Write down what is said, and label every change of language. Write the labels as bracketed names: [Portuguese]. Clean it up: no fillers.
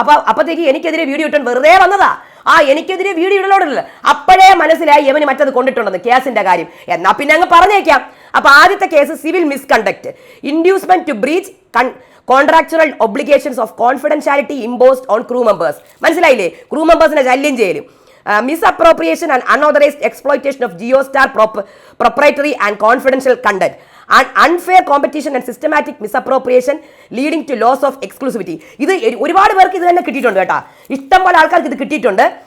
[Malayalam] അപ്പത്തേക്ക് എനിക്കെതിരെ വീഡിയോ ഇട്ടാൻ വെറുതെ വന്നതാ. എനിക്കെതിരെ വീഡിയോ ഇടലോടില്ല. അപ്പോഴേ മനസ്സിലായി ഇവന് മറ്റത് കൊണ്ടിട്ടുണ്ടെന്ന്, കേസിന്റെ കാര്യം. എന്നാ പിന്നെ അങ്ങ് പറഞ്ഞേക്കാം. അപ്പൊ ആദ്യത്തെ case [English] Civil misconduct, inducement to breach contractual obligations of confidentiality imposed on crew members. [Malayalam] മനസ്സിലായില്ലേ? ക്രൂ മെമ്പേഴ്സിനെ ശല്യം ചെയ്യലും. [English] Misappropriation and unauthorized exploitation of JioStar proprietary and confidential content, and unfair competition and systematic misappropriation leading to loss of exclusivity. [Malayalam] ഇത് ഒരുപാട് പേർക്ക് ഇത് തന്നെ കിട്ടിയിട്ടുണ്ട് കേട്ടോ. ഇഷ്ടം പോലെ ആൾക്കാർക്ക് ഇത് കിട്ടിയിട്ടുണ്ട്.